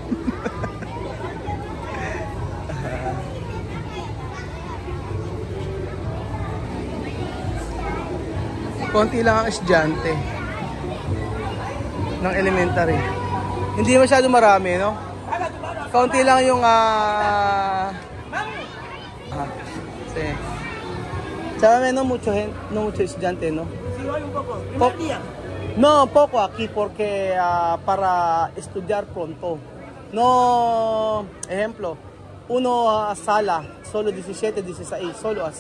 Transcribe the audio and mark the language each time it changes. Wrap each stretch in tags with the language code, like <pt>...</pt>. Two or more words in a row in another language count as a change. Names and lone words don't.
<tl>Konti lang ang estudyante ng elementary. Hindi masyado marami, no? Konti lang yung sí.</tl> <es>Sabe, no mucho estudiante, no? Sí, hoy un poco. Primer día. No, poco aquí porque para estudiar pronto. No, ejemplo, uno sala, solo 17, 16, solo así.</es>